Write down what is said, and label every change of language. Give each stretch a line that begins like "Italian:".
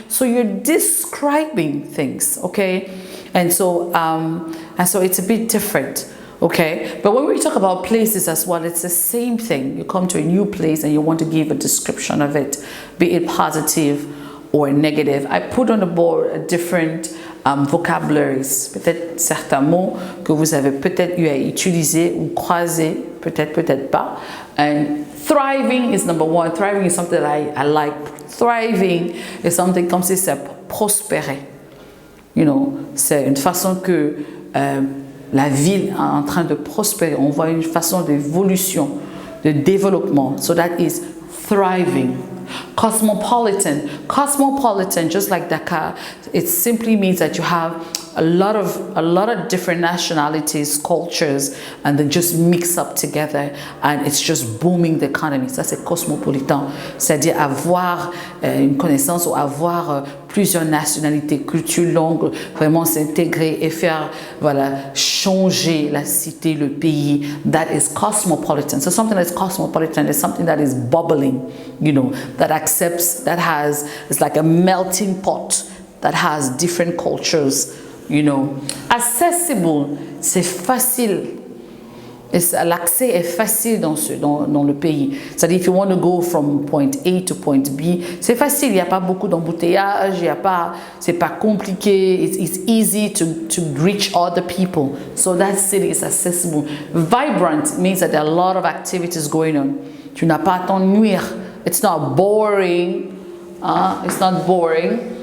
English: So you're describing things, okay? And so it's a bit different. Okay, but when we talk about places as well, it's the same thing. You come to a new place and you want to give a description of it, be it positive or negative. I put on the board different vocabularies,
French: peut-être certains mots que vous avez peut-être eu à utiliser ou croiser, peut-être pas.
English: And thriving is number one. Thriving is something that I like. Thriving is something
French: comme si c'est prospérer.
English: You know,
French: c'est une façon que la ville est en train de prospérer. On voit une façon d'évolution, de développement.
English: So that is thriving. Cosmopolitan, just like Dakar, it simply means that you have a lot of different nationalities, cultures, and they just mix up together, and it's just booming the economy.
French: Ça, c'est cosmopolitan, c'est-à-dire avoir une connaissance ou avoir plusieurs nationalités, cultures longues, vraiment s'intégrer et faire, voilà, changer la cité, le pays.
English: That is cosmopolitan. So something that's cosmopolitan is something that is bubbling, you know, that accepts, that has, it's like a melting pot that has different cultures, you know.
French: Accessible, c'est facile. L'accès est facile dans le pays. C'est-à-dire,
English: if you want to go from point A to point B,
French: c'est facile. Il n'y a pas beaucoup d'embouteillages. C'est pas compliqué.
English: It's easy to reach other people. So that city is accessible. Vibrant means that there are a lot of activities going on.
French: Tu n'as pas à t'ennuyer.
English: It's not boring. It's not boring.